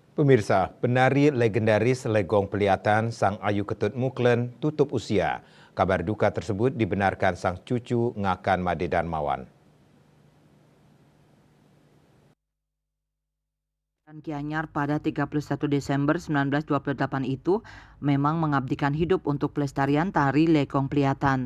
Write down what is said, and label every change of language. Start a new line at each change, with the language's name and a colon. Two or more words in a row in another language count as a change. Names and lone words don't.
Indonesian: Pemirsa, penari legendaris Legong Peliatan Sang Ayu Ketut Muklen tutup usia. Kabar duka tersebut dibenarkan sang cucu Ngakan Made Darmawan. Gianyar pada 31 Desember 1928 itu memang mengabdikan hidup untuk pelestarian tari Legong Peliatan.